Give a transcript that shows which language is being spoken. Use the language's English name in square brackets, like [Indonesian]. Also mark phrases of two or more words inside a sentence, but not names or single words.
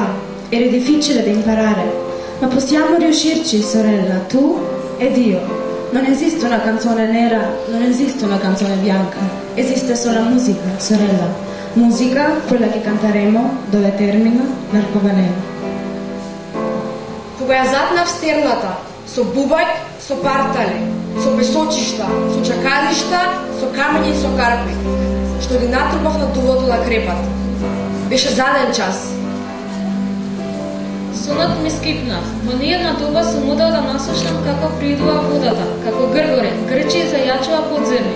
[Italian] Era difficile da imparare, ma possiamo riuscirci, sorella, tu ed io. Non esiste una canzone nera, non esiste una canzone bianca, esiste solo musica, sorella. Musica, quella che canteremo, dove termina l'arcobaleno. [Macedonian] Кога ја затнав стерната, со бубаќ, со партали, со песочишта, со чакалишта, со камења и со карпи, што ги натрупав на дувото на крепат. Беше заден час. Сонот ми скипна, но ни една доба сум удел да наслушам како приидува водата, како гргоре, грчи и зајачува подземни.